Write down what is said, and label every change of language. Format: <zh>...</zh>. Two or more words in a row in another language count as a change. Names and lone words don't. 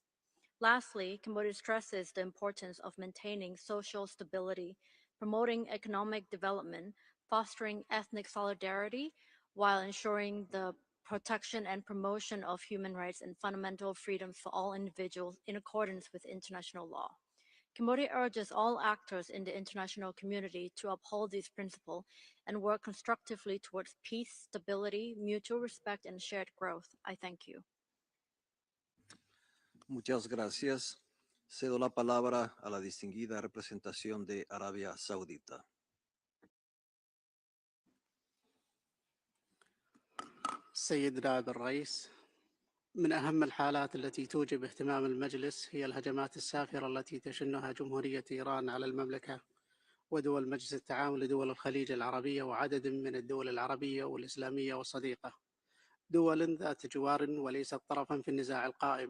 <en>Lastly, Cambodia stresses the importance of maintaining social stability, promoting economic development, fostering ethnic solidarity, while ensuring the protection and promotion of human rights and fundamental freedoms for all individuals in accordance with international law. Cambodia urges all actors in the international community to uphold these principles and work constructively towards peace, stability, mutual respect, and shared growth. I thank you.</en> <es>Muchas gracias. Cedo la palabra a la distinguida representación de Arabia Saudita.</es> <ar>سيد نائب الرئيس، من أهم الحالات التي توجب اهتمام المجلس هي الهجمات السافرة التي تشنها جمهورية إيران على المملكة ودول مجلس التعاون لدول الخليج العربية وعدد من الدول العربية والإسلامية والصديقة، دول ذات جوار وليست طرفا في النزاع القائم.</ar>